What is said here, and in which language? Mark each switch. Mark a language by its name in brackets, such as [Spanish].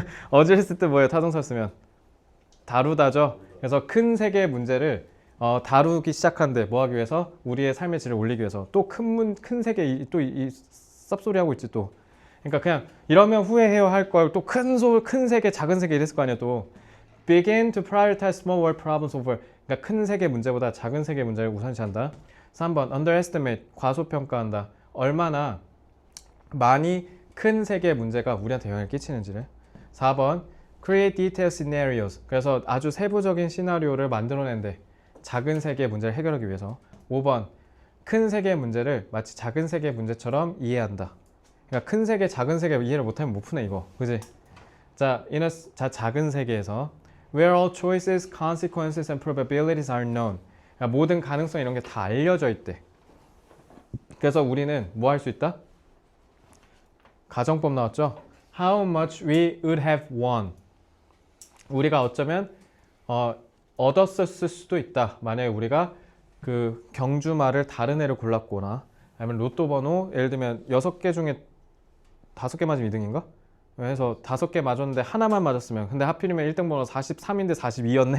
[Korean] 어질했을 때 뭐예요? 타동사 쓰면 다루다죠. 그래서 큰 세계의 문제를 다루기 시작한대. 뭐 하기 위해서? 우리의 삶의 질을 올리기 위해서. 또 큰 세계 또 이 쌉소리 하고 있지 또. 그러니까 그냥 이러면 후회해요 할 걸 또 큰 세계, 작은 세계 이랬을 거 아니야 또. [English] Begin to prioritize small world problems over. [Korean] 그러니까 큰 세계 문제보다 작은 세계 문제를 우선시한다. 3번 underestimate, 과소평가한다. 얼마나 많이 큰 세계 문제가 우리한테 영향을 끼치는지를. [English] 4번 create detailed scenarios. [Korean] 그래서 아주 세부적인 시나리오를 만들어낸대. 작은 세계 문제를 해결하기 위해서. 5번 큰 세계 문제를 마치 작은 세계 문제처럼 이해한다. 그러니까 큰 세계, 작은 세계 이해를 못하면 못 푸네 이거. 그지? 자, 작은 세계에서 [English] where all choices, consequences, and probabilities are known. [Korean] 그러니까 모든 가능성 이런 게 다 알려져 있대. 그래서 우리는 뭐 할 수 있다? 가정법 나왔죠? [English] How much we would have won. [Korean] 우리가 어쩌면 얻었을 수도 있다. 만약에 우리가 그 경주마를 다른 애를 골랐거나 아니면 로또 번호 예를 들면 6개 중에 5개 맞으면 2등인가? 그래서 5개 맞았는데 하나만 맞았으면 근데 하필이면 1등 번호 43인데 42였네?